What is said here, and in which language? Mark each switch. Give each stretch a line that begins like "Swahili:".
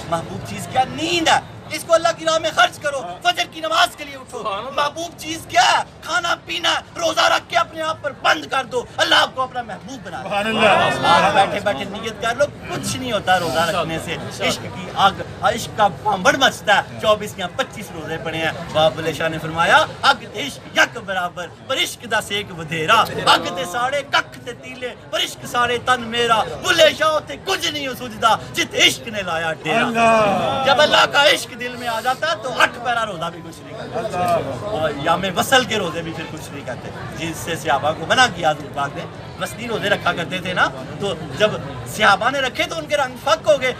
Urdu: محبوب چیز کیا؟ نیند ہے. اس کو اللہ کی راہ میں خرچ کرو, فجر کی نماز کے لیے اٹھو. محبوب چیز کیا ہے؟ کھانا پینا. روزہ رکھ کے اپنے آپ پر بند کر دو, اللہ آپ کو اپنا محبوب بنا دے. آپ بیٹھے بیٹھے نیت کر لو, کچھ نہیں ہوتا روزہ رکھنے سے. عشق کا بڑھ مچتا ہے. 24 یا 25 روزے پڑے ہیں. باب بلے شاہ نے فرمایا
Punjabi: اگ عشق یک برابر پر عشق دا سیک ودھیرا. اگ تے ساڑے ککھ تے تیلے پر عشق سارے تن میرا. بلے شاہ تے کچھ نہیں ہو سجدہ جت عشق نے لایا ڈیرا.
Urdu: جب اللہ کا عشق دل میں آ جاتا ہے تو 8 پیرا روزہ بھی کچھ نہیں کرتا, اور یام وصل کے روزے بھی پھر کچھ نہیں کرتے. جس سے صحابہ کو منع کیا حضور پاک نے, وصلی روزے رکھا کرتے تھے نا, تو جب صحابہ نے رکھے تو ان کے رنگ فک ہو گئے.